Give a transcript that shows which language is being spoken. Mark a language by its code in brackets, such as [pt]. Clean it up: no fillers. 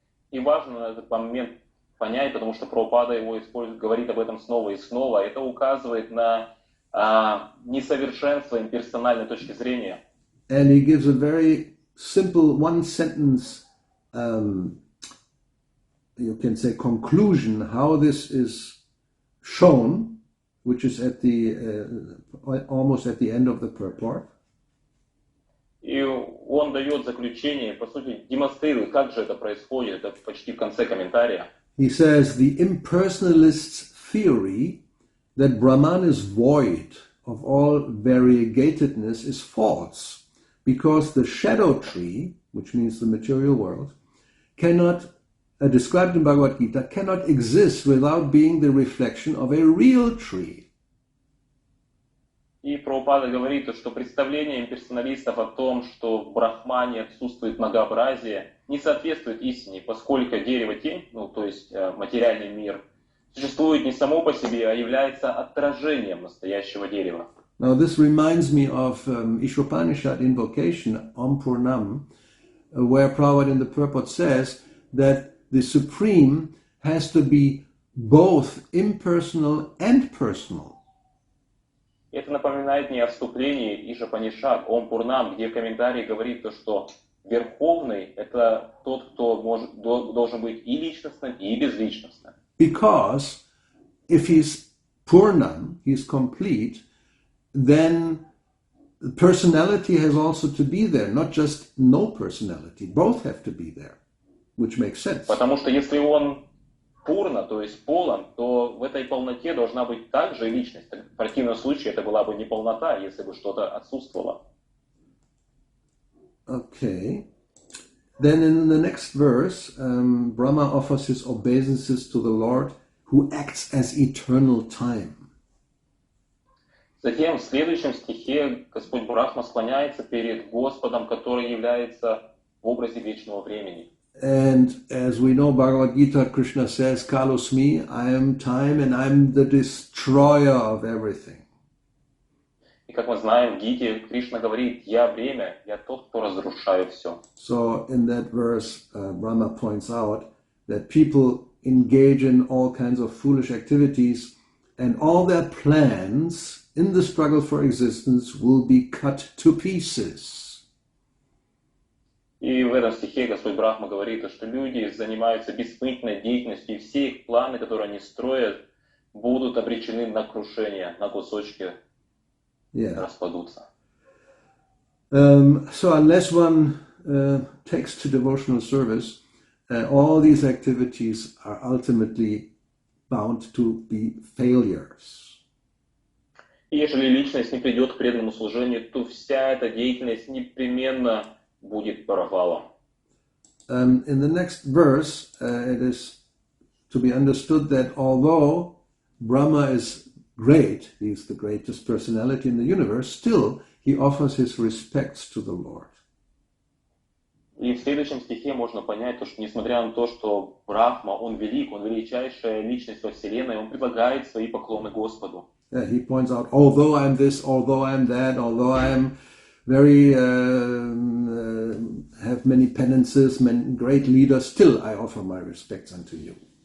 [ru] И важно этот момент понять, потому что Прабхупада его использует, говорит об этом снова и снова. Это указывает на несовершенство имперсональной точки зрения. [en] And he gives a very simple one sentence, you can say, conclusion how this is shown, which is at the almost at the end of the purport. [ru] И он дает заключение, по сути, демонстрирует, как же это происходит, это почти в конце комментария. [en] He says the impersonalist's theory that Brahman is void of all variegatedness is false, because the shadow tree, which means the material world, cannot, described in Bhagavad Gita, cannot exist without being the reflection of a real tree. [ru] И Прабхупада говорит, что представление имперсоналистов о том, что в Брахмане отсутствует многообразие, не соответствует истине, поскольку дерево-тень, то есть материальный мир, существует не само по себе, а является отражением настоящего дерева. [en] Now this reminds me of Ishwapanishad invocation, Om Purnam, where Prabhupada in the purport says that the Supreme has to be both impersonal and personal. [ru] Это напоминает мне о вступлении Ишапанишад, Ом Пурнам, где в комментарии говорит, что Верховный – это тот, кто должен быть и личностным, и безличностным. [en] Because if he's Purnam, he's complete, then personality has also to be there, not just no personality. Both have to be there, which makes sense. [ru] Потому что если он Пурна, то есть полон, то в этой полноте должна быть также и личность. В противном случае это была бы не полнота, если бы что-то отсутствовало. [en] Okay. Then in the next verse, Brahma offers his obeisances to the Lord who acts as eternal time. [ru] Затем в следующем стихе Господь Брахма склоняется перед Господом, который является в образе вечного времени. [en] And as we know, Bhagavad Gita, Krishna says, Kalosmi, I am time and I'm the destroyer of everything. [ru] И как мы знаем, в Гите Кришна говорит, я время, я тот, кто разрушает все. [en] So in that verse, Brahma points out that people engage in all kinds of foolish activities and all their plans in the struggle for existence will be cut to pieces. [ru] И в этом стихе Господь Брахма говорит, что люди занимаются бессмысленной деятельностью, и все их планы, которые они строят, будут обречены на крушение, на кусочки распадутся. [en] So unless one takes to devotional service, all these activities are ultimately bound to be failures. [ru] И если личность не придет к преданному служению, то вся эта деятельность непременно будет провалом. [en] In the next verse, it is to be understood that although Brahma is great, he's the greatest personality in the universe, still he offers his respects to the Lord. [ru] И в следующем стихе можно понять, что несмотря на то, что Брахма, он велик, он величайшая личность во Вселенной, он предлагает свои поклоны Господу. [en] He points out, although I'm this, although I'm that, although I'm very have many penances, many great leaders, still I offer my respects unto you.